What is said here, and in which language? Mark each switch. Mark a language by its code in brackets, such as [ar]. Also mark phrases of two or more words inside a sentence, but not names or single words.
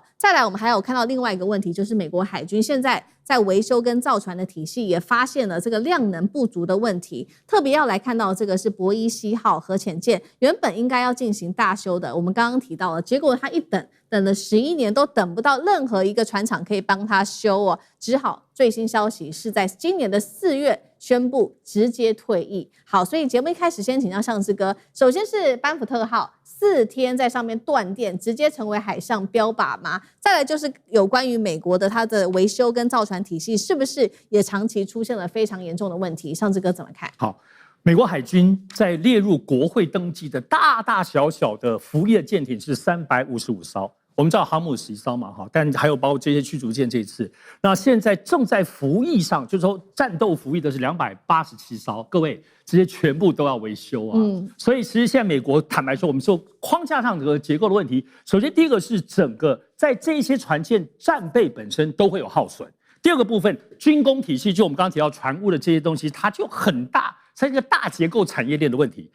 [zh] 再來，我們還有看到另外一個問題，就是美國海軍現在在維修跟造船的體系也發現了這個量能不足的問題，特別要來看到這個是伯伊西號核潛艦，原本應該要進行大修的，我們剛剛提到了，結果他一等了11年都等不到任何一個船廠可以幫他修哦，只好最新消息是在今年的4月宣布直接退役。好，所以節目一開始先請教相之哥，首先是班福特號4天在上面斷電，直接成為海上標靶嗎？再來就是有關於美國的它的維修跟造船體系，是不是也長期出現了非常嚴重的問題？相之哥怎麼看？好，美國海軍在列入國會登記的大大小小的服役的艦艇是355艘。我們知道航母10艘嘛，但還有包括這些驅逐艦這一次，那現在正在服役上，就是說戰鬥服役的是287艘，各位這些全部都要維修啊。所以其實現在美國坦白說，我們說框架上這個結構的問題，首先第一個是整個在這些船艦戰備本身都會有耗損，第二個部分軍工體系，就我們剛剛提到船塢的這些東西，它就很大，是一個大結構產業鏈的問題。